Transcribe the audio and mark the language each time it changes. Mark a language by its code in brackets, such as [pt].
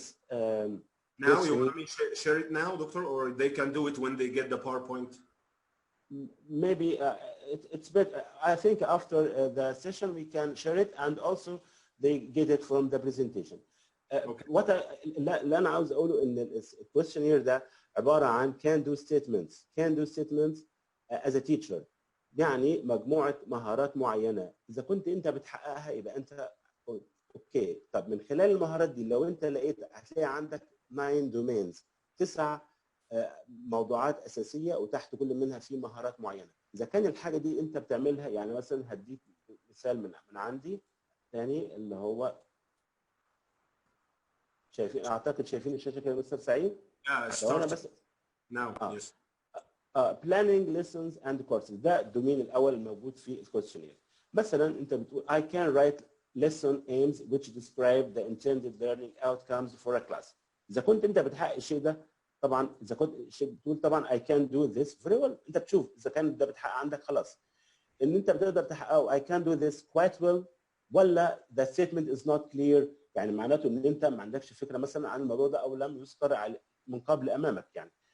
[en] Now you want me to share it now, Doctor, or they can do it when they get the PowerPoint? Maybe it's better. I think after the session we can share it, and also they get it from the presentation. Okay. [ar] اللي أنا عاوز أقوله إن الكويشنير ده عبارة عن [en] can do statements as a teacher. [ar] يعني مجموعة مهارات معينة، إذا كنت أنت بتحققها يبقى أنت أوكي. طب من خلال المهارات دي لو أنت لقيت هتلاقي عندك 9 domains، 9 موضوعات أساسية وتحت كل منها في مهارات معينة. إذا كان الحاجة دي أنت بتعملها، يعني مثلا هديك مثال من عندي ثاني اللي هو شايفين، أعتقد شايفين الشاشة كده مستر سعيد؟ أنا بس [en] yes. planning lessons and courses، [ar] ده الدومين الأول الموجود في الكويشنير. مثلا أنت بتقول [en] I can write lesson aims which describe the intended learning outcomes for a class. [ar] إذا كنت أنت بتحقق الشيء ده، طبعا إذا كنت بتقول طبعا [en] I can do this very well، [ar] أنت بتشوف إذا كان ده بتحقق عندك خلاص. إن أنت بتقدر تحققه [en] I can do this quite well، [ar] ولا [en] the statement is not clear، [ar] يعني معناته إن أنت ما عندكش فكرة مثلا عن الموضوع ده أو لم يذكر من قبل أمامك يعني.